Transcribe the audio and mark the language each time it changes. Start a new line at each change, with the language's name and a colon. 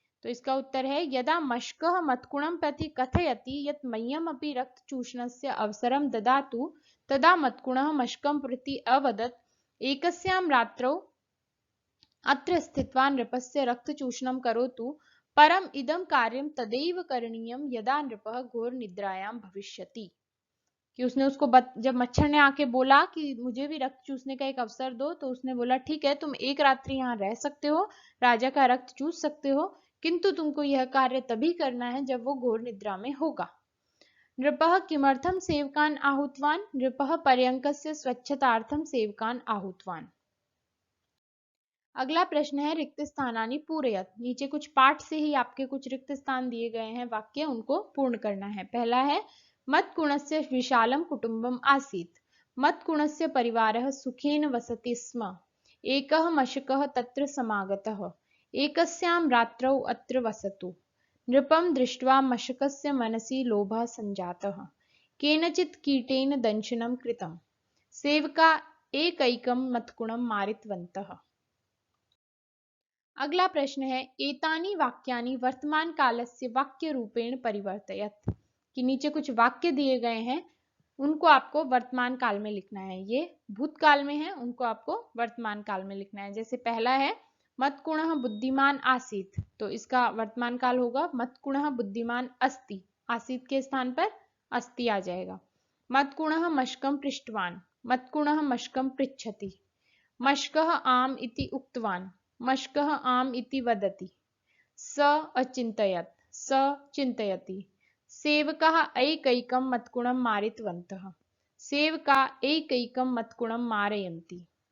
Hindi: तो इसका उत्तर है,
Sanskrit: यदा मशकः मत्कुणं प्रति कथयति यत् मह्यम् अपि रक्तचूषणस्य अवसरं ददातु तदा मत्कुणः मशकं प्रति अवदत्, एकस्यां रात्रौ अत्र स्थित्वा नृपस्य रक्तचूषणं करोतु, परम इदं कार्यं तदैव करणीयं यदा नृपः घोर निद्रायां भविष्यति।
Hindi: कि उसने उसको जब मच्छर ने आके बोला कि मुझे भी रक्त चूसने का एक अवसर दो, तो उसने बोला ठीक है, तुम एक रात्रि यहाँ रह सकते हो, राजा का रक्त चूस सकते हो, किंतु तुमको यह कार्य तभी करना है जब वो घोर निद्रा में होगा।
Sanskrit: नृपः किमर्थम सेवकान आहुतवान, नृपः पर्यंकस्य स्वच्छतार्थम सेवकान आहुतवान।
Hindi: अगला प्रश्न है
Sanskrit: रिक्त स्थानानि पूरयत।
Hindi: नीचे कुछ पाठ से ही आपके कुछ रिक्त स्थान दिए गए हैं, वाक्य उनको पूर्ण करना है। पहला है
Sanskrit: मत्कुणस्य विशालम कुटुंबम आसीत्, मत्कुणस्य परिवारः सुखेन वसति स्म, एकः मशकः तत्र समागतः, एकस्यां रात्रौ अत्र वसतु, नृपं दृष्ट्वा मशकस्य मनसि लोभः सञ्जातः, केनचित् कीटेन दंशनं कृतं, सेवका एकैकं मत्कुणं मारितवन्तः।
Hindi: अगला प्रश्न है
Sanskrit: एतानि वाक्यानि वर्तमान कालस्य वाक्य रूपेण परिवर्तयत।
Hindi: कि नीचे कुछ वाक्य दिए गए हैं, उनको आपको वर्तमान काल में लिखना है। ये भूतकाल में है, उनको आपको वर्तमान काल में लिखना है। जैसे पहला है
Sanskrit: मत्कुणः बुद्धिमान आसीत्,
Hindi: तो इसका वर्तमान काल होगा
Sanskrit: मत्कुणः बुद्धिमान अस्ति,
Hindi: आसीत् के स्थान पर अस्ति आ जाएगा।
Sanskrit: मत्कुणः मशकं पृष्टवान, मत्कुणः मशकं पृच्छति, मशकः आम इति उक्तवान, मशकः आम इति वदति, स अचिन्तयत्, स चिन्तयति, सेवकाः एकैकं मत्कुणं मारितवन्तः, सेवका एकैकं मत्कुणं मारयन्ति।